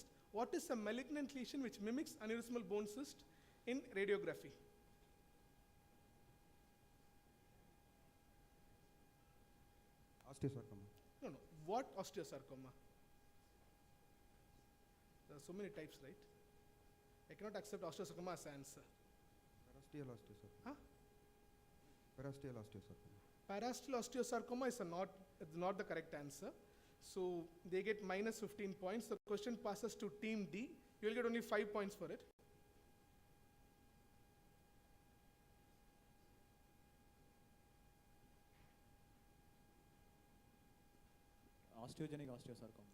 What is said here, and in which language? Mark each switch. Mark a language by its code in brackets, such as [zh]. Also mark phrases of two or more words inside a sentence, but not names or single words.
[en] What is a malignant lesion which mimics aneurysmal bone cyst in radiography? Osteosarcoma. No. What osteosarcoma? There are so many types, right? I cannot accept osteosarcoma as an answer. Parasteal osteosarcoma. Huh? Parasteal osteosarcoma. Parasteal osteosarcoma is not the correct answer. So they get minus 15 points. The question passes to team D. You will get only 5 points for it. Osteogenic osteosarcoma.